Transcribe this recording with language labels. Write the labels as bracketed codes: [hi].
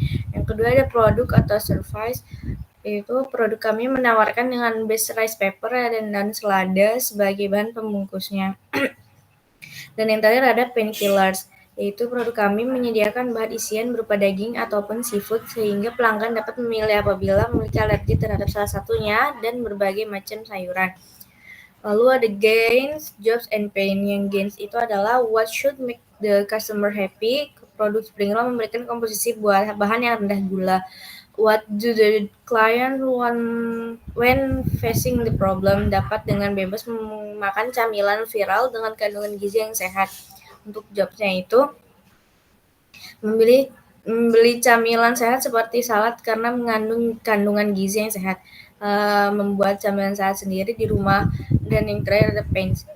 [id] Yang kedua ada produk atau service, yaitu produk kami menawarkan dengan base rice paper dan selada sebagai bahan pembungkusnya. Dan yang terakhir ada painkillers, yaitu produk kami menyediakan bahan isian berupa daging ataupun seafood sehingga pelanggan dapat memilih apabila memiliki alergi terhadap salah satunya dan berbagai macam sayuran. Lalu ada [en] gains, jobs, and pain. [id] Yang gains itu adalah [en] what should make the customer happy. [id] Produk Spring Roll memberikan komposisi bahan yang rendah gula. [en] What do the client want when facing the problem? [id] Dapat dengan bebas makan camilan viral dengan kandungan gizi yang sehat. Untuk jobsnya itu membeli camilan sehat seperti salad karena mengandung kandungan gizi yang sehat. Membuat camilan sehat sendiri di rumah. Dan yang terakhir ada pains.